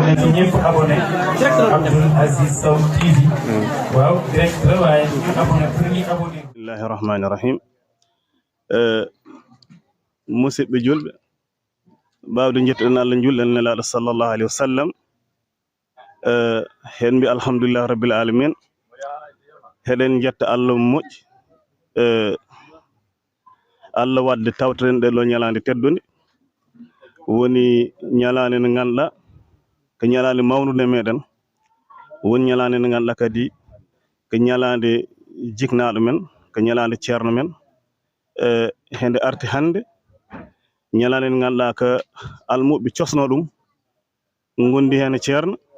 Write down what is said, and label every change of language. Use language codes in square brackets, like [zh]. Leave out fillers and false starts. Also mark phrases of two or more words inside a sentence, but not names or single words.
[wo] ñëpp abonné Abdoul Aziz Sow TV waaw direct la waaye ñu abonné pour ñu abonné. [ar] بسم الله الرحمن الرحيم [ff] musidɓe julɓe mbawde jettoɗen Allah julɗen nelaɗo [ar] صلى الله عليه وسلم [ff] hen mbi [ar] الحمد لله رب العالمين [ff] heɗen jetta Allah moƴƴi Allah wadde tawtaren ɗe ɗo ñalande teddude woni ñalande nde ganduɗa ko ñalande mawnude meɗen woni ñalande nde ganduɗa kadi ko ñalande jiknaɗo men ko ñalande ceerno men hende arti hande ñalande nde ganduɗa ko almuɓe cosno ɗum gondi hen ceerno